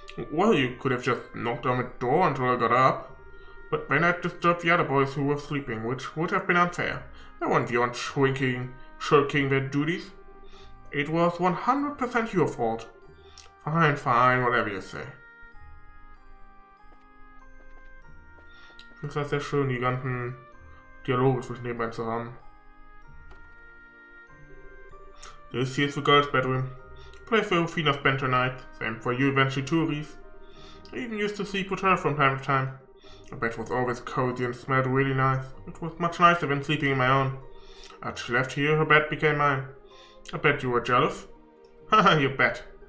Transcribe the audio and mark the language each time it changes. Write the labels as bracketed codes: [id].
[en] Well, you could have just knocked on the door until I got up. But then I'd disturb the other boys who were sleeping, which would have been unfair. They weren't beyond shirking their duties. It was 100% your fault. Fine, fine, whatever you say. [de] Ich finde das sehr schön, die ganzen Dialoge zwischen den beiden zu haben. [en] This here's the girls' bedroom. Place where Rufina spent her night. Same for you eventually too, Reese. I even used to sleep with her from time to time. The bed was always cozy and smelled really nice. It was much nicer than sleeping in my own. After she left here, her bed became mine. I bet you were jealous. Haha, you bet.